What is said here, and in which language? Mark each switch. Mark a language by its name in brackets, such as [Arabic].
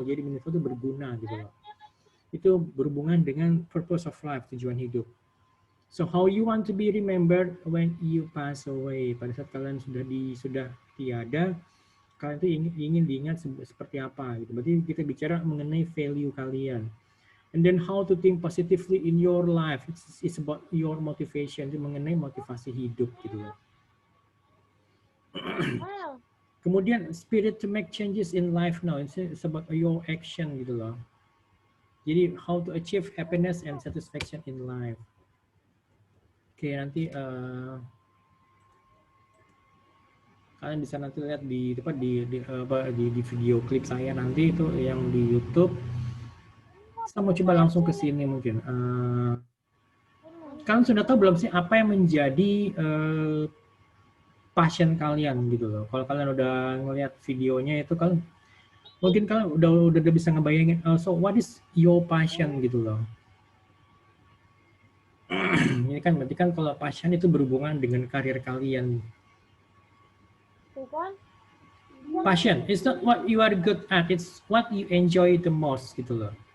[Indonesian] Jadi meaningful itu berguna gitu loh. Itu berhubungan dengan purpose of life, tujuan hidup. [English] So how you want to be remembered when you pass away. [Indonesian] Pada saat kalian sudah tiada, kalian itu ingin diingat seperti apa gitu. Berarti kita bicara mengenai value kalian. [English] And then how to think positively in your life. It's about your motivation, [Indonesian] itu mengenai motivasi hidup gitu loh. [English] Kemudian spirit to make changes in life now. It's about your action [Indonesian] gitu loh. [English] Jadi how to achieve happiness and satisfaction in life. [Indonesian] Oke, nanti kalian bisa nanti lihat di video klip saya nanti itu yang di YouTube. Saya mau coba langsung ke sini mungkin. Kalian sudah tahu belum sih apa yang menjadi passion kalian gitu loh. Kalau kalian udah ngelihat videonya itu kan mungkin kalian udah bisa ngebayangin, [English] so what is your passion [Indonesian] gitu loh. Ini kan berarti kan kalau passion itu berhubungan dengan karir kalian. Bukan? [English] Passion, it's not what you are good at, it's what you enjoy the most [Indonesian] gitu loh.